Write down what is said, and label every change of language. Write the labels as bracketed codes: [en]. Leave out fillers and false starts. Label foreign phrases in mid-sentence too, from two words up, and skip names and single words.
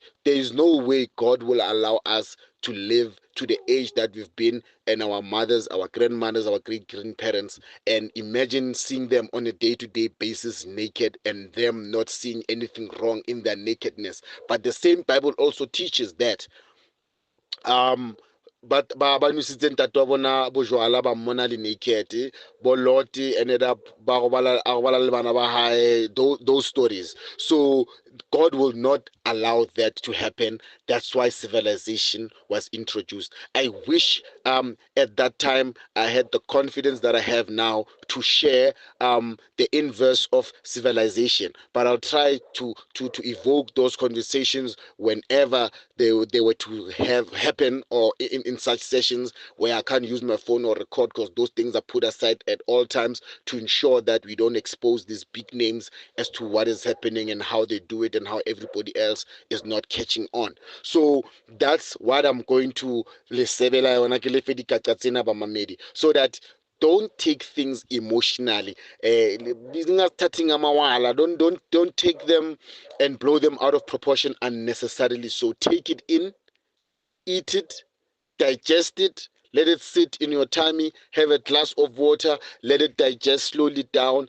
[en] There is no way God will allow us to live to the age that we've been, and our mothers, our grandmothers, our great grandparents, and imagine seeing them on a day-to-day basis naked, and them not seeing anything wrong in their nakedness. But the same Bible also teaches that but [st] ba nusitse ntate wa bona bojwala ba mmona le naked, bo Lot [en] ended up [st] ba robala le bana ba hae, [en] those stories. So God will not allow that to happen. That's why civilization was introduced. I wish at that time I had the confidence that I have now to share the inverse of civilization, but I'll try to evoke those conversations whenever they were to have happen, or in such sessions where I can't use my phone or record, because those things are put aside at all times to ensure that we don't expose these big names as to what is happening and how they do it and how everybody else is not catching on. So that's what I'm going to [st] lesebela yona ke lefe dikaqa tsena ba mamedi, [en] so that don't take things emotionally. Don't take them and blow them out of proportion unnecessarily. So take it in, eat it, digest it, let it sit in your tummy, have a glass of water, let it digest slowly down.